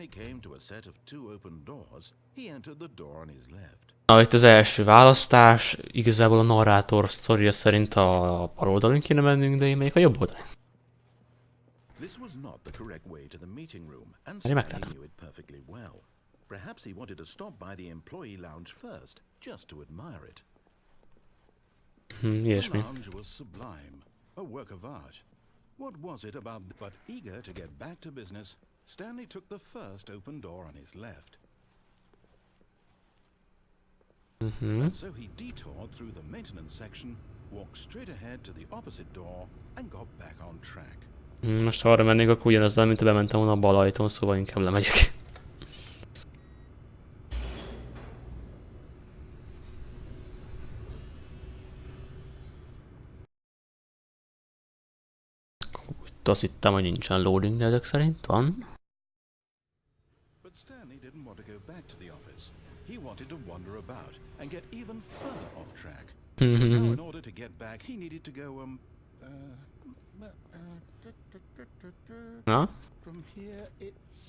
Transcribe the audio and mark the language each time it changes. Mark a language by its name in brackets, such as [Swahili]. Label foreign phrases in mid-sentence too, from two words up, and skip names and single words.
[Hungarian] Na, itt az első választás, igazából a narrátor sztoria szerint a bal oldalon kéne mennünk, de én megyek a jobb oldalon. Én megtettem. Ilyesmi. [English] What was it about? But eager to get back to business, Stanley took the first open door on his left. And so he detoured through the maintenance section walked straight ahead to the opposite door, and got back on track. [Hungarian] Most ha arra mennék, akkor ugyanazzal, mint bementem volna a bal ajtón, szóval inkább lemegyek. Azt hittem, hogy nincsen loading, de ezek szerint van. [English] But Stanley didn't want to go back to the office. He wanted to wander about and get even further off track. So now in order to get back, he needed to go, [Hungarian] Na? [English] from here it's,